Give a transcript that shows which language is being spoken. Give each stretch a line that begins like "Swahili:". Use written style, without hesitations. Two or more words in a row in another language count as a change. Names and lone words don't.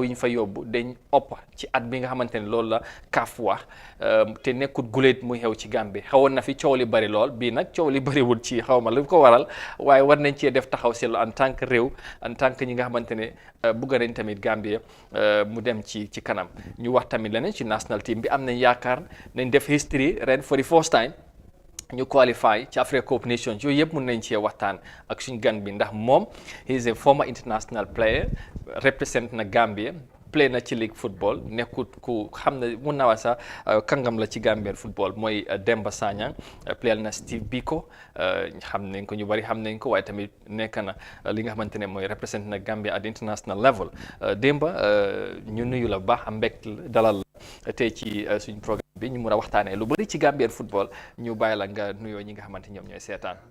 Wolof: yi ñu fa yóbbu dañ ëpp ci at bi nga xamante ne loolu la kaaf wax te nekkut guléet muy xew ci Gambie xawoon na fi coow li bari lool bii nag coow li bariwul ci xaw ma lu ko waral waaye war nañ cee def taxaw seetlu en tant que réew
French: en tant que
Wolof: ñi nga xamante ne bugg nañ tamit Gambie mu dem ci kanam ñu wax tamit leneen ci
English: national team
Wolof: bi am nañ yaakaar nañ def history ren
English: for the first
Wolof: time ñu qualify ci Africa Cup Nations yooyu yëpp mun nañ cee waxtaan ak suñ gan bi ndax moom
English: he is a former international player
Wolof: represent na Gambia play na ci
English: league football
Wolof: nekkut ku xam ne mun naa wax sax kàngam la ci
English: Gambian football
Wolof: mooy Demba Sanyang playal na Steve Biko xam nañ ko ñu bari xam nañ ko waaye tamit nekk na li nga xamante ne mooy represent na Gambia
English: at international level
Wolof: Demba ñu nuyu la bu baax am mbégte dalal la tey ci suñ programme bi ñu mun a waxtaanee lu bari ci
English: Gambian football
Wolof: ñu bàyyi la nga nuyoo ñi nga xamante ñoom ñooy seetaan.